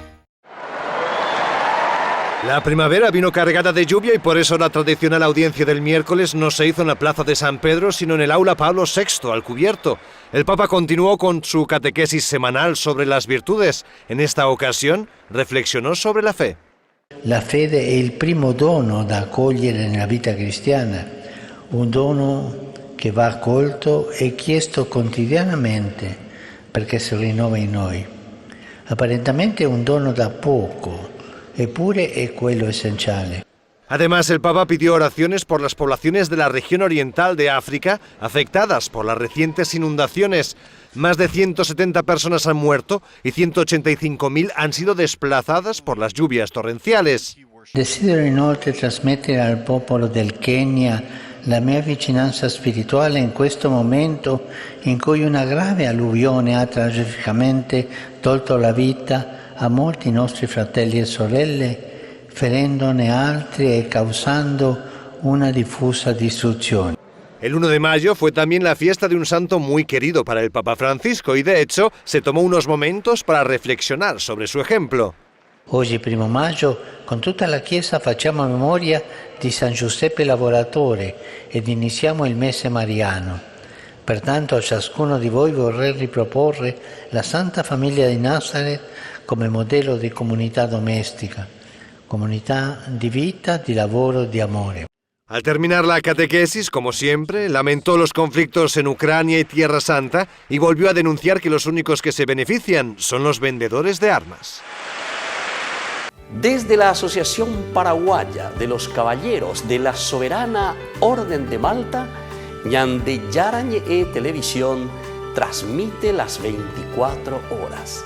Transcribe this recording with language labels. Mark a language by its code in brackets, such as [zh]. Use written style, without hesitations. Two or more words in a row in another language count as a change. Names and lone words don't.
[es] La primavera vino cargada de lluvia y por eso la tradicional audiencia del miércoles no se hizo en la Plaza de San Pedro, sino en el Aula Pablo VI, al cubierto. El Papa continuó con su catequesis semanal sobre las virtudes. En esta ocasión, reflexionó sobre la fe. [it] La fede è il primo dono da accogliere nella vita cristiana, un dono che va accolto e chiesto quotidianamente perché si rinnova in noi. Apparentemente è un dono da poco, eppure è quello essenziale. [es] Además, el Papa pidió oraciones por las poblaciones de la región oriental de África afectadas por las recientes inundaciones. Más de 170 personas han muerto y 185.000 han sido desplazadas por las lluvias torrenciales. [it] Desidero inoltre trasmettere al popolo del Kenya la mia vicinanza spirituale in questo momento in cui una grave alluvione ha tragicamente tolto la vita a molti nostri fratelli e sorelle, ferendone altri e causando una diffusa distruzione. [es] El 1 de mayo fue también la fiesta de un santo muy querido para el Papa Francisco y de hecho se tomó unos momentos para reflexionar sobre su ejemplo. [it] Oggi, 1 maggio, con tutta la Chiesa facciamo memoria di San Giuseppe Lavoratore ed iniziamo il mese mariano. Pertanto a ciascuno di voi vorrei riproporre la Santa Famiglia di Nazareth come modello di comunità domestica, comunità di vita, di lavoro, di amore. [es] Al terminar la catequesis, como siempre, lamentó los conflictos en Ucrania y Tierra Santa y volvió a denunciar que los únicos que se benefician son los vendedores de armas. Desde la Asociación Paraguaya de los Caballeros de la Soberana Orden de Malta, Ñande Yarañe Televisión transmite las 24 horas.